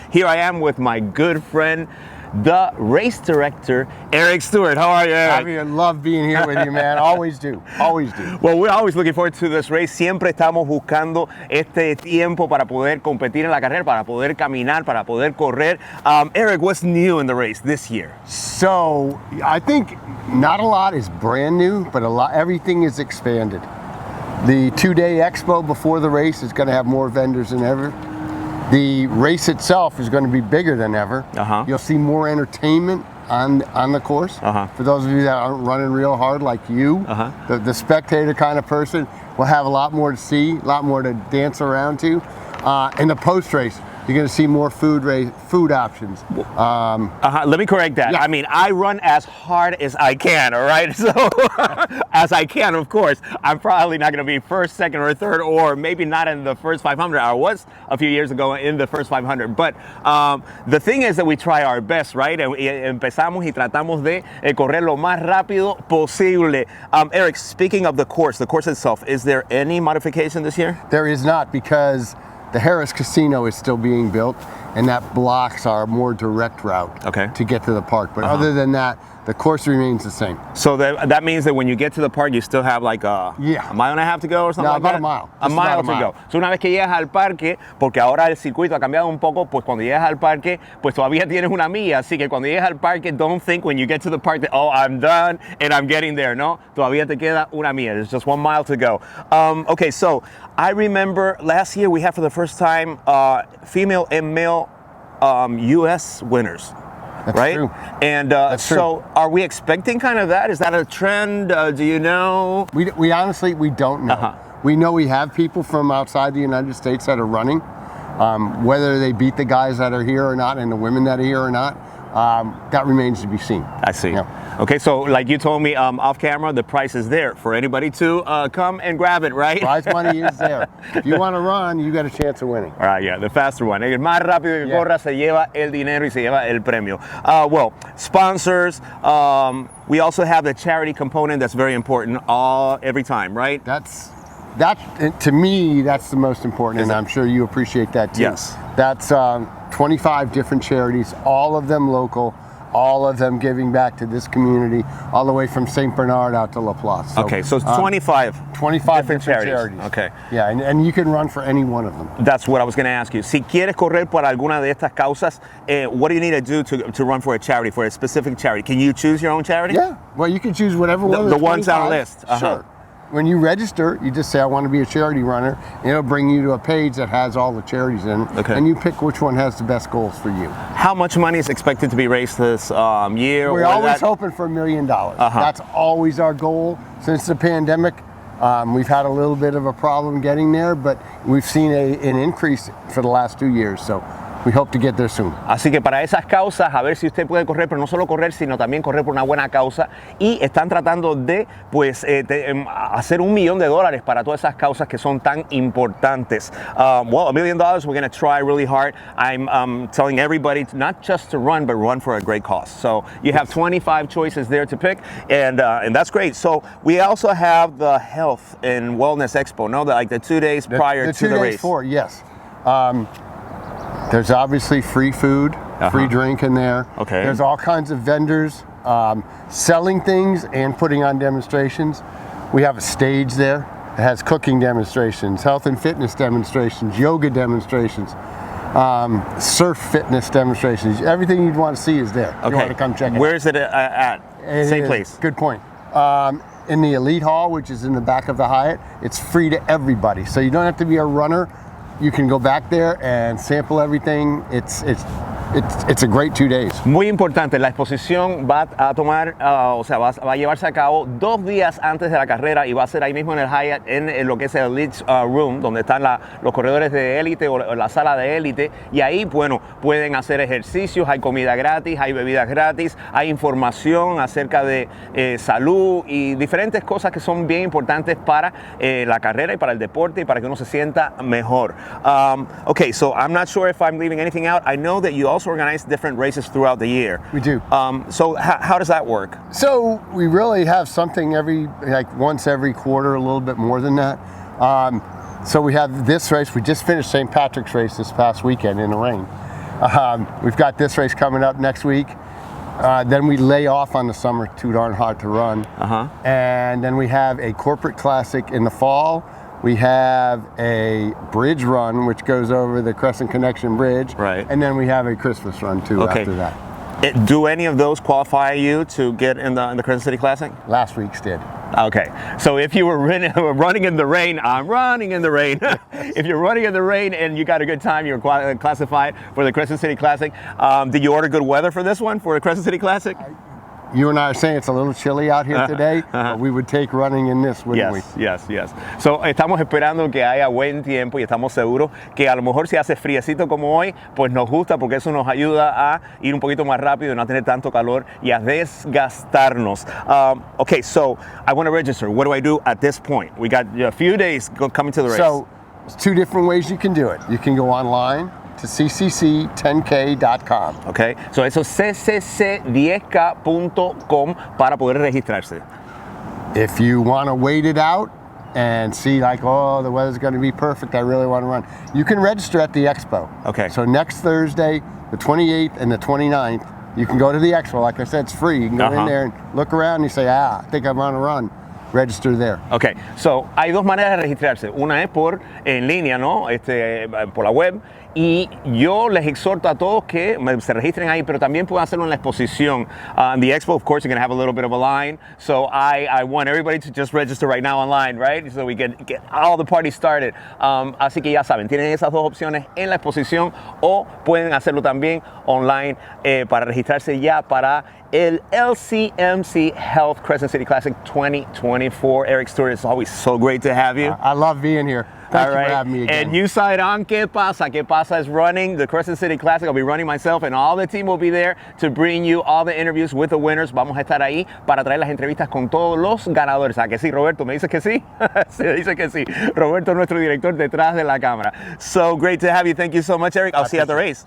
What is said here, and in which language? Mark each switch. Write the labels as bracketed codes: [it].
[en] Here I am with my good friend, the race director, Eric Stuart. How are you, Eric? I love being here with you, man. Always do. Always do. Well, we're always looking forward to this race. [es] Siempre estamos buscando este tiempo para poder competir en la carrera, para poder caminar, para poder correr. [en] Eric, what's new in the race this year? So, I think not a lot is brand new, but everything is expanded. The two-day expo before the race is going to have more vendors than ever. The race itself is going to be bigger than ever. You'll see more entertainment on the course. For those of you that aren't running real hard like you, the spectator kind of person will have a lot more to see, a lot more to dance around to. In the post-race, you're going to see more food options. Let me correct that. Yeah. I mean, I run as hard as I can, all right? So, as I can, of course. I'm probably not going to be first, second, or third, or maybe not in the first 500. I was a few years ago in the first 500. But the thing is that we try our best, right? [es] Empezamos y tratamos de correr lo más rápido posible. [en] Eric, speaking of the course itself, is there any modification this year? There is not, because the Harris Casino is still being built, and that blocks our more direct route to get to the park. But other than that, the course remains the same. So that means that when you get to the park, you still have like a mile and a half to go or something like about that? a mile. A mile to go. [es] So una vez que llegas al parque, porque ahora el circuito ha cambiado un poco, pues cuando llegas al parque, pues todavía tienes una milla. Así que cuando llegas al parque, [en] don't think when you get to the park that, oh, I'm done and I'm getting there. [es] No, todavía te queda una milla. [en] There's just 1 mile to go. Okay, so I remember last year we had for the first time female and male U.S. winners. That's right? true. And so are we expecting kind of that? Is that a trend? Do you know? We honestly, we don't know. We know we have people from outside the United States that are running. Whether they beat the guys that are here or not and the women that are here or not, that remains to be seen. I see. Yeah. Okay, so like you told me off camera, the price is there for anybody to come and grab it, right? Prize money is there. If you want to run, you got a chance of winning. All right, yeah, the faster one. [es] El más rápido que corra se lleva el dinero y se lleva el premio. [en] Well, sponsors. We also have the charity component that's very important every time, right? That to me, that's the most important, and I'm sure you appreciate that too. Yes. That's 25 different charities, all of them local, all of them giving back to this community, all the way from St. Bernard out to La Place. So, okay, so 25 different charities. Okay. Yeah, and you can run for any one of them. That's what I was going to ask you. [es] Si quieres correr por alguna de estas causas, [en] what do you need to do to run for a charity, for a specific charity? Can you choose your own charity? Yeah, well, you can choose whatever one of the ones on the 25. list. Sure. When you register, you just say, I want to be a charity runner, and it'll bring you to a page that has all the charities in it, and you pick which one has the best goals for you. How much money is expected to be raised this year? We're always hoping for $1 million. That's always our goal. Since the pandemic, we've had a little bit of a problem getting there, but we've seen an increase for the last 2 years, so we hope to get there soon. [es] Así que para esas causas, a ver si usted puede correr, pero no solo correr, sino también correr por una buena causa. Y están tratando de, pues, hacer $1 millón para todas esas causas que son tan importantes. [en] Well, $1 million, we're going to try really hard. I'm telling everybody not just to run, but run for a great cause. So you have 25 choices there to pick, and that's great. So we also have the Health and Wellness Expo, no? Like the 2 days prior to the race. 2 days before, yes. There's obviously free food, free drink in there. Okay. There's all kinds of vendors selling things and putting on demonstrations. We have a stage there that has cooking demonstrations, health and fitness demonstrations, yoga demonstrations, surf fitness demonstrations. Everything you'd want to see is there. Okay. You want to come check it out. Where is it at? Same place. Good point. In the Elite Hall, which is in the back of the Hyatt, it's free to everybody. So you don't have to be a runner. You can go back there and sample everything. It's a great 2 days. [es] Muy importante, la exposición va a tomar, va a llevarse a cabo 2 días antes de la carrera y va a ser ahí mismo en el Hyatt, en lo que es el Elite Room, donde están los corredores de élite o la sala de élite. Y ahí, bueno, pueden hacer ejercicios, hay comida gratis, hay bebidas gratis, hay información acerca de salud y diferentes cosas que son bien importantes para la carrera y para el deporte y para que uno se sienta mejor. [en] Okay, so I'm not sure if I'm leaving anything out. I know that you also guys organize different races throughout the year. We do. So how does that work? So we really have something once every quarter, a little bit more than that. So we have this race. We just finished St. Patrick's race this past weekend in the rain. We've got this race coming up next week. Then we lay off on the summer, too darn hot to run. And then we have a corporate classic in the fall. We have a bridge run, which goes over the Crescent Connection Bridge. Right. And then we have a Christmas run, too, after that. Do any of those qualify you to get in the Crescent City Classic? Last week's did. Okay, so if you were running in the rain, I'm running in the rain. If you're running in the rain and you got a good time, you're classified for the Crescent City Classic. Did you order good weather for this one, for the Crescent City Classic? You and I are saying it's a little chilly out here today, but we would take running in this, wouldn't we? Yes. [es] So, estamos esperando que haya buen tiempo y estamos seguros que a lo mejor si hace friecito como hoy, pues nos gusta porque eso nos ayuda a ir un poquito más rápido y no tener tanto calor y a desgastarnos. [en] Okay, so I want to register. What do I do at this point? We got a few days coming to the race. So, there's two different ways you can do it. You can go online to ccc10k.com. Okay, so [es] eso es ccc10k.com para poder registrarse. [en] If you want to wait it out and see the weather's going to be perfect, I really want to run, you can register at the expo. Okay. So next Thursday, the 28th and the 29th, you can go to the expo. Like I said, it's free. You can go in there and look around and you say, I think I want to run. Register there. Okay, so [es] hay dos maneras de registrarse. Una es en línea, ¿no? Por la web. Y yo les exhorto a todos que se registren ahí, pero también pueden hacerlo en la exposición. [en] The expo, of course, you're going to have a little bit of a line. So I want everybody to just register right now online, right? So we can get all the parties started. [es] Así que ya saben, tienen esas dos opciones en la exposición o pueden hacerlo también online para registrarse ya para el LCMC Health Crescent City Classic 2024. [en] Eric Stuart, it's always so great to have you. I love being here. Thank you for having me again. And you side on [es] ¿Qué pasa? ¿Qué pasa? [en] Is running the Crescent City Classic. I'll be running myself and all the team will be there to bring you all the interviews with the winners. [es] Vamos a estar ahí para traer las entrevistas con todos los ganadores. ¿A que sí, Roberto? ¿Me dices que sí? Se dice que sí. Roberto, nuestro director detrás de la cámara. [en] So great to have you. Thank you so much, Eric. I'll see you at the race.